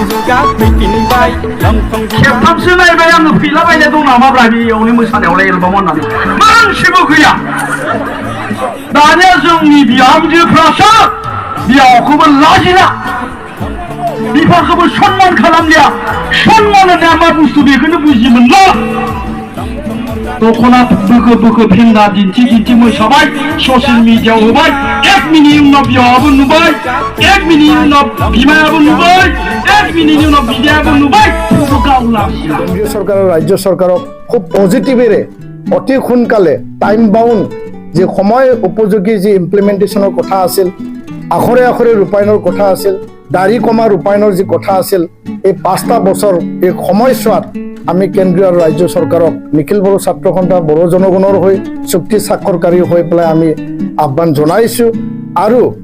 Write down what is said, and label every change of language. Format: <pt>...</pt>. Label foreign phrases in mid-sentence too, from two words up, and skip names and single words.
<brx>खेबथामसो नायबाय आङो फैलाबायनाय दं नामाब्रा बेयावनो मोसानायावलाय एलबाम होननानै मोनसेबो गैया दानिया जोंनि बिहामजोफ्रासो बिहावखौबो लाजिला बिफाखौबो सनमान खालामलिया सनमान होननाया मा बुस्थु बेखौनो बुजि मोनला दख'ना बोखो फेन्दा दिन्थि मोसाबाय ससियेल मिडियायाव होबाय 1 मिनिटनि उनाव बिहावाबो नुबाय 1 मिनिटनि उनाव बिमायाबो नुबाय 1 मिनिटनि उनाव बिदायाबो नुबाय</brx> <as>কেন্দ্ৰীয় চৰকাৰ আৰু ৰাজ্য চৰকাৰক খুব পজিটিভেৰে অতি সোনকালে</as> <en>time bound</en> <as>যে সময় উপযোগী যি ইমপ্লিমেণ্টেশ্যনৰ কথা আছিল আখৰে ৰূপায়ণৰ কথা আছিল দাড়ি কমা ৰূপায়ণৰ যি কথা আছিল এই 5টা বছৰ এই সময়ছোৱাত আমি কেন্দ্ৰীয় আৰু ৰাজ্য চৰকাৰক নিখিল বড়ো ছাত্ৰ সন্থা বড়ো জনগণৰ হৈ চুক্তি স্বাক্ষৰকাৰী হৈ পেলাই আমি আহ্বান জনাইছোঁ আৰু</as>